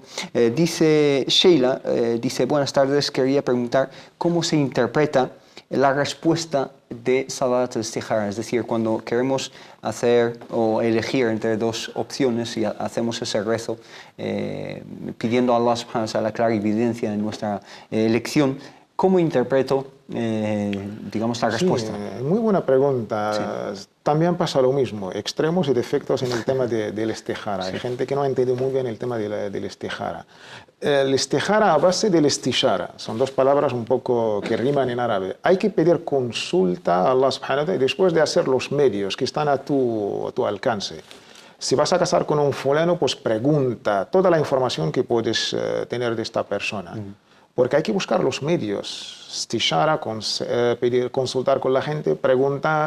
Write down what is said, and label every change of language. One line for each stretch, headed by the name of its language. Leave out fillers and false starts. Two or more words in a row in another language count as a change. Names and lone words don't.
Spanish: Dice Sheila, dice, buenas tardes, quería preguntar cómo se interpreta la respuesta de
Arabic: صلاة الاستخارة,
Spanish: es decir, cuando queremos hacer o elegir entre dos opciones y hacemos ese rezo pidiendo a Allah
Arabic: سبحانه وتعالى
Spanish: la clarividencia en nuestra elección, ¿cómo interpreto, digamos, la respuesta? Sí, muy buena pregunta. Sí. También pasa lo mismo, extremos y defectos en el tema del Istikhara. Sí. Hay gente que no ha entendido muy bien el tema del Istikhara. El Istikhara a base del Istishara, son dos palabras un poco que riman en árabe. Hay que pedir consulta a Allah
Arabic: سبحانه وتعالى
Spanish: y después de hacer los medios que están a tu alcance. Si vas a casar con un fulano, pues pregunta toda la información que puedes tener de esta persona. Porque hay que buscar los medios, istishara, consultar con la gente, preguntar.